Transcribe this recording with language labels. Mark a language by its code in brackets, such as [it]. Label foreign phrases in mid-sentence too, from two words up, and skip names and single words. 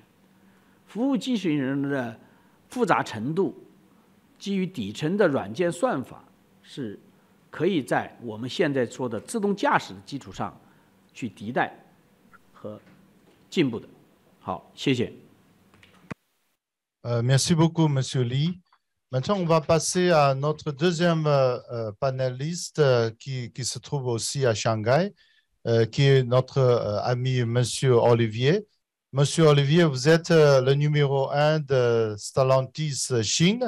[zh] 服务机器人的复杂程度，基于底层的软件算法，是可以在我们现在说的自动驾驶的基础上去迭代和进步的。好，谢谢。 [fr] Merci beaucoup, Monsieur Li. Maintenant, on va passer à notre deuxième panéliste qui se trouve aussi à Shanghai, qui est notre ami Monsieur Olivier. Monsieur Olivier, vous êtes le numéro 1 de Stellantis Chine.